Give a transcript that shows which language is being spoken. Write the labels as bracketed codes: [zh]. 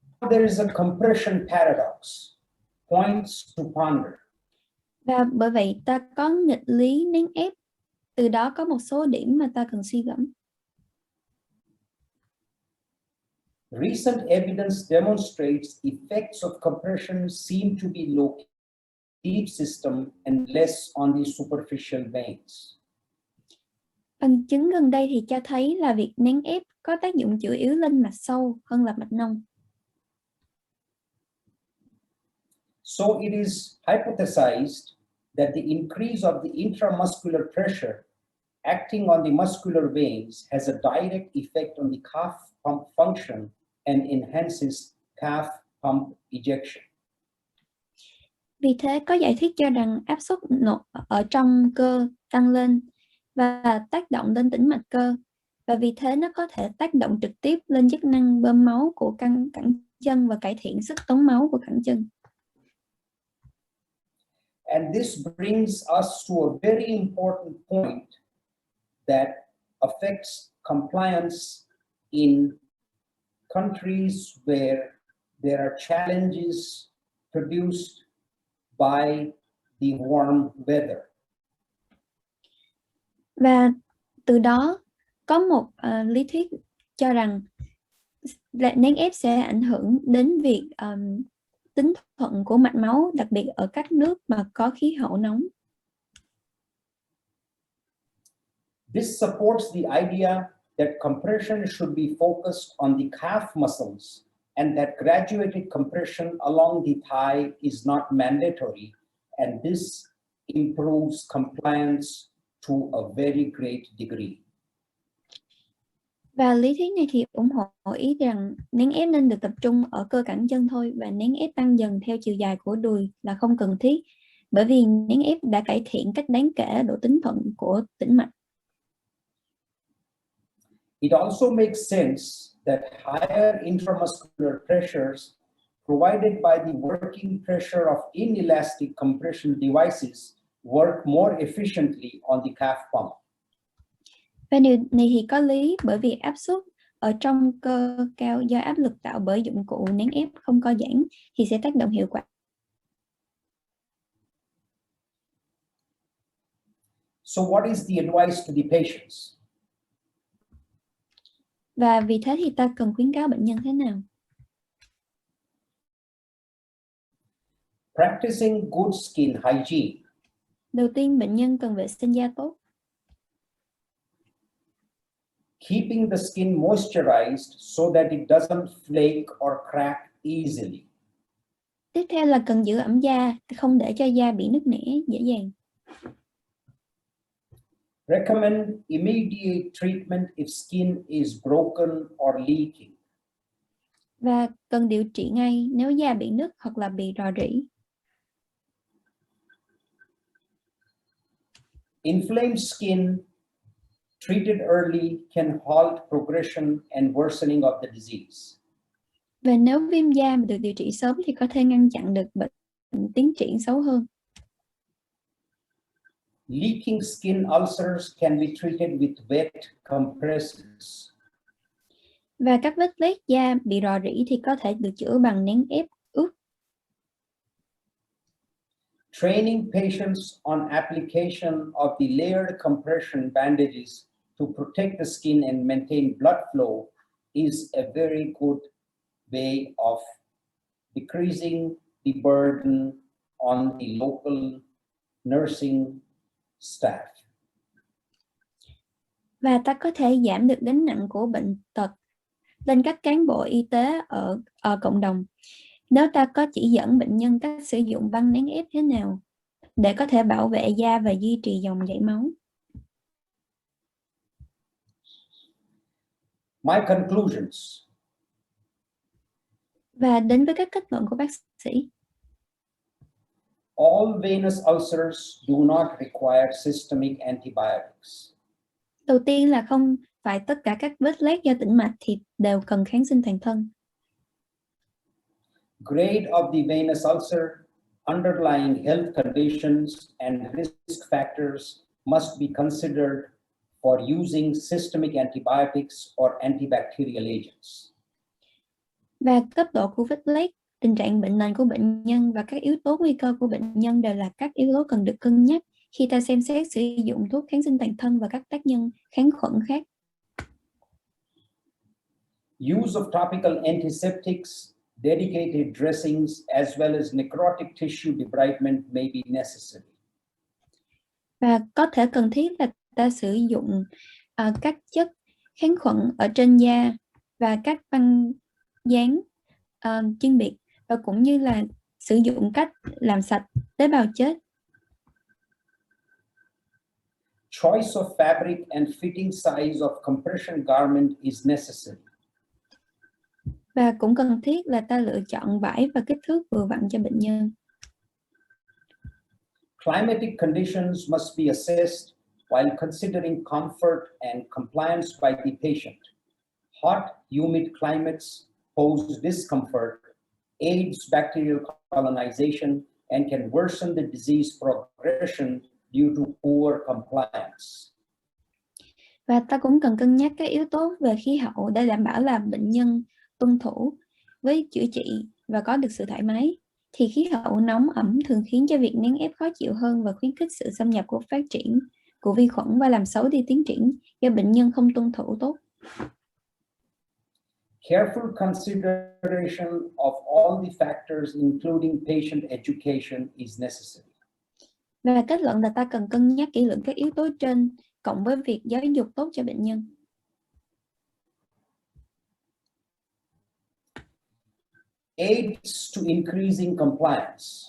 [en] There is a compression paradox. Points to ponder. [vi] Và bởi vậy ta có nghịch lý nén ép, từ đó có một số điểm mà ta cần suy gẫm. [en] Recent evidence demonstrates effects of compression seem to be located in the deep system and less on the superficial veins. [vi] Bằng chứng gần đây thì cho thấy là việc nén ép có tác dụng chủ yếu lên mạch sâu hơn là mạch nông. [en] So it is hypothesized that the increase of the intramuscular pressure acting on the muscular veins has a direct effect on the calf pump function and enhances calf pump ejection. [vi] Vì thế có giải thích cho rằng áp suất nội ở trong cơ tăng lên và tác động lên tĩnh mạch cơ, và vì thế nó có thể tác động trực tiếp lên chức năng bơm máu của cẳng chân và cải thiện sức tống máu của cẳng chân. [en] And this brings us to a very important point that affects compliance in countries where there are challenges produced by the warm weather. [vi] Và từ đó có một lý thuyết cho rằng nén ép sẽ ảnh hưởng đến việc tính thuận của mạch máu, đặc biệt ở các nước mà có khí hậu nóng. [en] This supports the idea that compression should be focused on the calf muscles and that graduated compression along the thigh is not mandatory, and this improves compliance to a very great degree. [vi] Và lý thuyết này thì ủng hộ ý rằng nén ép nên được tập trung ở cơ cẳng chân thôi, và nén ép tăng dần theo chiều dài của đùi là không cần thiết, bởi vì nén ép đã cải thiện cách đáng kể độ tính thuận của tĩnh mạch. [en] It also makes sense that higher intramuscular pressures provided by the working pressure of inelastic compression devices work more efficiently on the calf pump. [vi] Và điều này thì có lý, bởi vì áp suất ở trong cơ cao do áp lực tạo bởi dụng cụ nén ép không co giãn thì sẽ tác động hiệu quả. [en] So what is the advice to the patients? [vi] Và vì thế thì ta cần khuyến cáo bệnh nhân thế nào? [en] Practicing good skin hygiene. [vi] Đầu tiên, bệnh nhân cần vệ sinh da tốt. [en] Keeping the skin moisturized so that it doesn't flake or crack easily. [vi] Tiếp theo là cần giữ ẩm da, không để cho da bị nứt nẻ dễ dàng. [en] Recommend immediate treatment if skin is broken or leaking. [vi] Và cần điều trị ngay nếu da bị nứt hoặc là bị rò rỉ. [en] Inflamed skin treated early can halt progression and worsening of the disease. [vi] Và nếu viêm da mà được điều trị sớm thì có thể ngăn chặn được bệnh tiến triển xấu hơn. [en] Leaking skin ulcers can be treated with wet compresses. [vi] Và các vết loét da bị rò rỉ thì có thể được chữa bằng nén ép ướt. [en] Training patients on application of the layered compression bandages to protect the skin and maintain blood flow is a very good way of decreasing the burden on the local nursing staff. [vi] Và ta có thể giảm được gánh nặng của bệnh tật lên các cán bộ y tế ở cộng đồng nếu ta có chỉ dẫn bệnh nhân cách sử dụng băng nén ép thế nào để có thể bảo vệ da và duy trì dòng chảy máu. [en] My conclusions. [vi] Và đến với các kết luận của bác sĩ. [en] All venous ulcers do not require systemic antibiotics. [vi] Đầu tiên là không phải tất cả các vết loét do tĩnh mạch thì đều cần kháng sinh toàn thân. [en] Grade of the venous ulcer, underlying health conditions, and risk factors must be considered for using systemic antibiotics or antibacterial agents. [vi] Và cấp độ của vết loét, tình trạng bệnh nền của bệnh nhân và các yếu tố nguy cơ của bệnh nhân đều là các yếu tố cần được cân nhắc khi ta xem xét sử dụng thuốc kháng sinh toàn thân và các tác nhân kháng khuẩn khác. [en] Use of topical antiseptics, dedicated dressings, as well as necrotic tissue debridement may be necessary. [vi] Và có thể cần thiết là ta sử dụng các chất kháng khuẩn ở trên da và các băng dán chuyên biệt, và cũng như là sử dụng cách làm sạch tế bào chết. [en] Choice of fabric and fitting size of compression garment is necessary. [vi] Và cũng cần thiết là ta lựa chọn vải và kích thước vừa vặn cho bệnh nhân. [en] Climatic conditions must be assessed while considering comfort and compliance by the patient. Hot, humid climates pose discomfort, aids bacterial colonization, and can worsen the disease progression due to poor compliance. [vi] Và ta cũng cần cân nhắc các yếu tố về khí hậu để đảm bảo là bệnh nhân tuân thủ với chữa trị và có được sự thoải mái. Thì khí hậu nóng ẩm thường khiến cho việc nén ép khó chịu hơn và khuyến khích sự xâm nhập của phát triển của vi khuẩn và làm xấu đi tiến triển do bệnh nhân không tuân thủ tốt. [en] Careful consideration of all the factors, including patient education, is necessary. [vi] Và kết luận là ta cần cân nhắc kỹ lưỡng các yếu tố trên cộng với việc giáo dục tốt cho bệnh nhân. [en] Aids to increasing compliance.